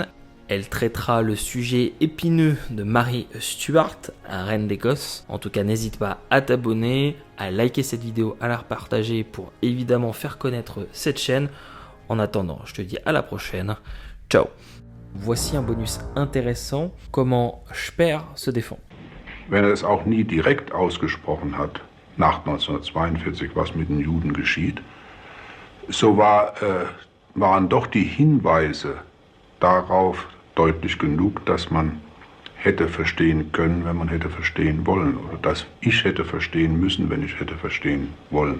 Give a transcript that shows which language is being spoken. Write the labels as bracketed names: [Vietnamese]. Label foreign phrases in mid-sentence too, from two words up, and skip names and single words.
[French] Elle traitera le sujet épineux de Mary Stuart, reine d'Écosse. En tout cas, n'hésite pas à t'abonner, à liker cette vidéo, à la repartager pour évidemment faire connaître cette chaîne. En attendant, je te dis à la prochaine. Ciao. Voici un bonus intéressant, comment Speer se défend. [German] Wenn es auch nie direkt ausgesprochen hat, nach 1942, was mit den Juden geschieht, so waren doch die Hinweise darauf deutlich genug, dass man hätte verstehen können, wenn man hätte verstehen wollen, oder dass ich hätte verstehen müssen, wenn ich hätte verstehen wollen.